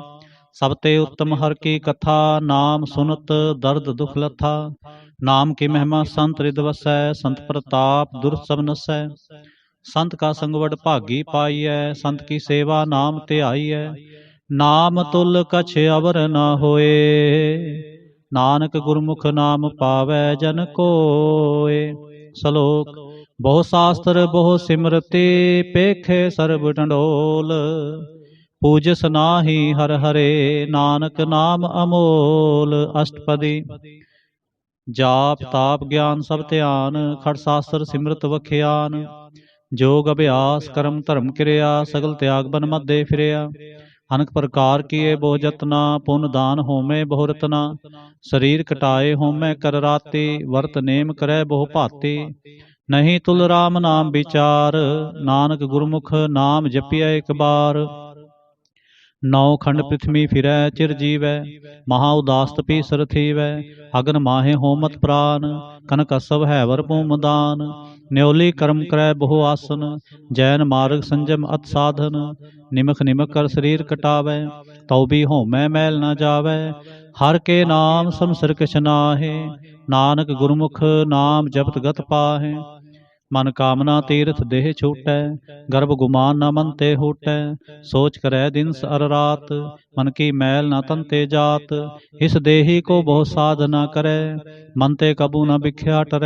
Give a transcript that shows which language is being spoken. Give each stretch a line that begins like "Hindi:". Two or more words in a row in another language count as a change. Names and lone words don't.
Hindi: सब ते उत्तम हर की कथा, नाम सुनत दर्द दुख लथा। नाम की महिमा संत रिद वसै, संत प्रताप दुर्त सब नसै। संत का संग वड भागी पाईਐ, संत की सेवा नाम ध्याईਐ। नाम तुल कछ अवर न होए, नानक गुरमुख नाम पावै जन कोय। श्लोक। बहु शास्त्र बहु सिमरते, पेखे सर्ब डंडोल। पूजस नाहि हर हरे, नानक नाम अमोल। अष्टपदी। जाप ताप ज्ञान सब ध्यान, खड़ शास्त्र सिमरत वखियान। जोग अभ्यास करम धर्म क्रिया, सगल त्याग बन मध्य फिरिया। अनक प्रकार किए बहु जतना, पुन दान होमे बहु रतना। शरीर कटाए होमे कर राते, वर्त नेम करे बहु भाते। नहीं तुल राम नाम विचार, नानक गुरमुख नाम जपिया एक बार। नौ खंड पृथ्वी फिरै चिर जीवै, महा उदास तपी सर थीवै। अगन माहे होमत प्राण, कनक असव हैवर भूम दान। न्योली कर्म करै बहु आसन, जैन मार्ग संजम अत साधन। निमख निमख कर शरीर कटावै, तौ भी होमै मैल न जावै। हर के नाम समसर किछ नाहि, नानक गुरमुख नाम जपत गत पाहे। मन कामना तीर्थ देह छूटै, गर्भ गुमान न मन ते हूटै। सोच करै दिन अर रात, मन की मैल न तन ते जात। इस देही को बहु साधना करै, मन ते कबू न बिख्या टरै।